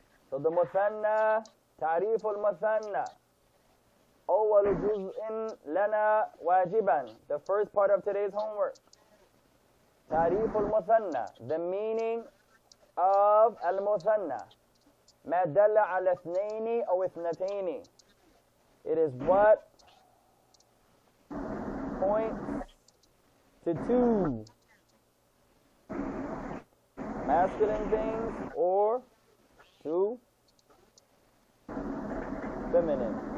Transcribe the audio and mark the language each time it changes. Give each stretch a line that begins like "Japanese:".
Arabic: So the مثنى, تعريف المثنى. أول جزء لنا واجبا.
English: The first part of today's homework.
Arabic: تعريف المثنى,
English: the meaning of المثنى.
Arabic: ما دل على اثنين أو اثنتين.
English: It is what points to two masculine things or two feminine.